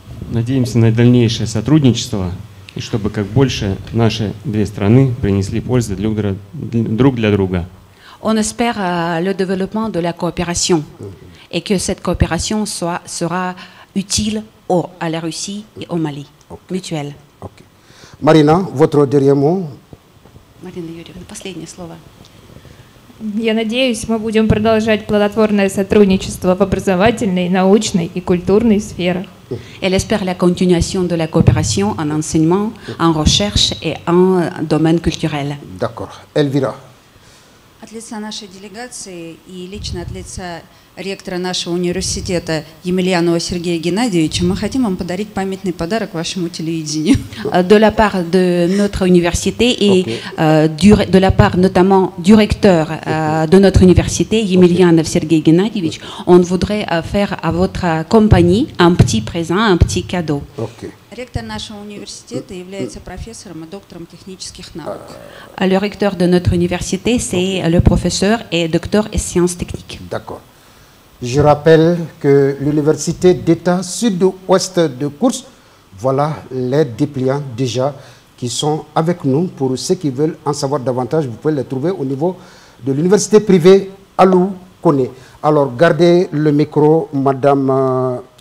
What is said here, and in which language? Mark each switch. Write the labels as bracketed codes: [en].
[ru] Надеемся на дальнейшее сотрудничество и чтобы как больше наши две страны принесли пользу друг для друга. [fr] On espère le développement de la coopération et que cette coopération sera utile à la Russie et au Mali, mutuelle. Okay. Marina, votre dernier mot. [ru] Marina Юрьевна, последнее слово. Я надеюсь, мы будем продолжать плодотворное сотрудничество в образовательной, научной и культурной сферах. [fr] Elle espère la continuation de la coopération en enseignement, en recherche et en domaine culturel. D'accord. Elvira. [ru] От лица нашей делегации и лично от лица ректора нашего университета Емельянова Сергея Геннадьевича мы хотим вам подарить памятный подарок вашему телевидению. [fr] De la part de notre université et de la part notamment du recteur de notre université, Емельянов Сергей Геннадьевич, on voudrait faire à votre compagnie un petit présent, un petit cadeau. [ru] Ректор нашего университета является профессором и доктором технических наук. [fr] Le recteur de notre université, c'est le professeur et docteur en sciences techniques. D'accord. Je rappelle que l'université d'État Sud-Ouest de Koursk, voilà les dépliants déjà qui sont avec nous. Pour ceux qui veulent en savoir davantage, vous pouvez les trouver au niveau de l'université privée Alou Koné. Alors, gardez le micro, Madame